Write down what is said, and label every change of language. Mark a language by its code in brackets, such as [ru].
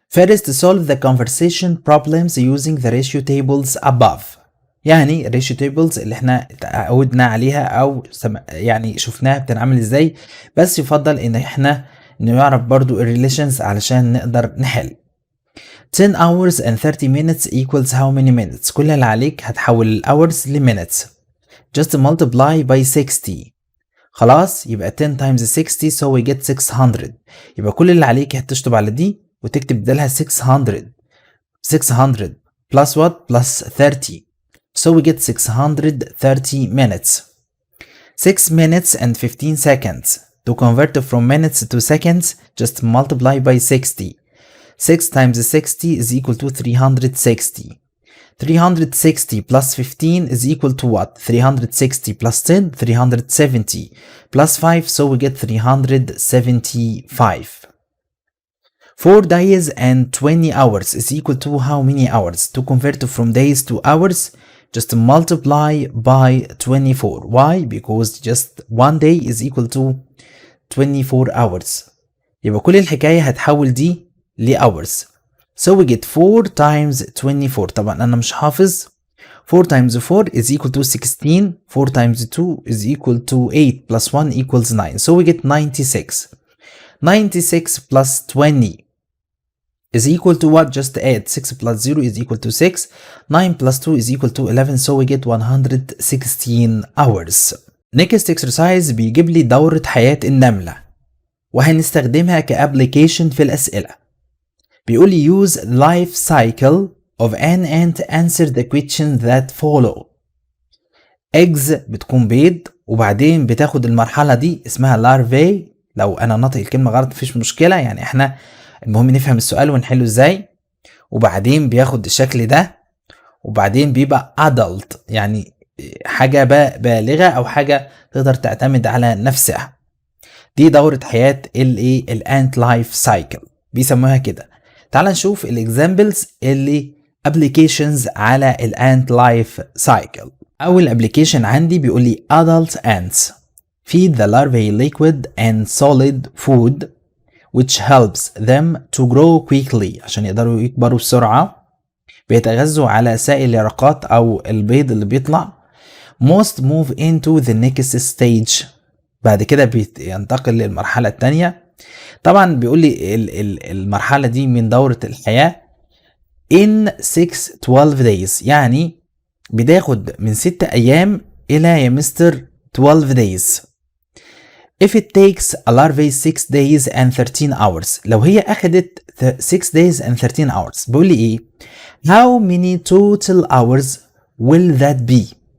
[en] First solve the conversation problems using the ratio tables above. [ar] يعني [en] ratio tables [ar] اللي احنا اتعودنا عليها او يعني شفناها بتنعمل ازاي، بس يفضل ان احنا نعرف برضو الريليشنز علشان نقدر نحل. [en] 10 hours and 30 minutes equals how many minutes؟ [ar] كل اللي عليك هتحول ال [en] hours ل minutes. Just multiply by 60. [ar] خلاص يبقى [en] 10 times 60 so we get 600. [ar] يبقى كل اللي عليك هتشطب على دي وتكتب بدالها 600. [en] 600 plus what؟ plus 30. So we get 630 minutes. 6 minutes and 15 seconds. To convert from minutes to seconds, just multiply by 60. 6 times 60 is equal to 360. 360 plus 15 is equal to what? 360 plus 10, 370 plus 5, so we get 375. 4 days and 20 hours is equal to how many hours? To convert from days to hours, just multiply by 24. Why? Because just 1 day is equal to 24 hours. [ar] يبقى كل الحكاية هتحول دي ل hours. [en] So we get 4 times 24. [ar] طبعا أنا مش حافظ. [en] 4 times 4 is equal to 16. 4 times 2 is equal to 8 plus 1 equals 9. So we get 96. 96 plus 20 is equal to what? Just add 6 plus 0 is equal to 6. 9 plus 2 is equal to 11. So we get 116 hours. Next exercise [ar] بيجيب لي دورة حياة النملة وهنستخدمها كابليكيشن في الأسئلة. بيقول لي [en] use life cycle of an ant answer the question that follow. [ar] eggs بتكون بيض وبعدين بتاخد المرحلة دي اسمها larvae. لو أنا نطق الكلمة غلط مفيش مشكلة، يعني احنا المهم نفهم السؤال ونحله ازاي. وبعدين بياخد الشكل ده وبعدين بيبقى adult، يعني حاجة بالغة أو حاجة تقدر تعتمد على نفسها. دي دورة حياة الانت لايف سايكل بيسموها كده. تعال نشوف الاكزامبلز اللي ابليكيشنز على الانت لايف سايكل. اول ابليكيشن عندي بيقول لي [en] adult ants feed the larvae liquid and solid food which helps them to grow quickly [ar] عشان يقدروا يكبروا بسرعة. بيتغذوا على سائل اليرقات أو البيض اللي بيطلع. [en] most move into the next stage [ar] بعد كده بينتقل للمرحلة التانية. طبعا بيقول لي المرحلة دي من دورة الحياة [en] in 6-12 days [ar] يعني بتاخد من 6 أيام إلى يا مستر [en] 12 days. if it takes a larvae 6 days and 13 hours [ar] لو هي أخدت [en] 6 days and 13 hours [ar] بيقول لي إيه [en] how many total hours will that be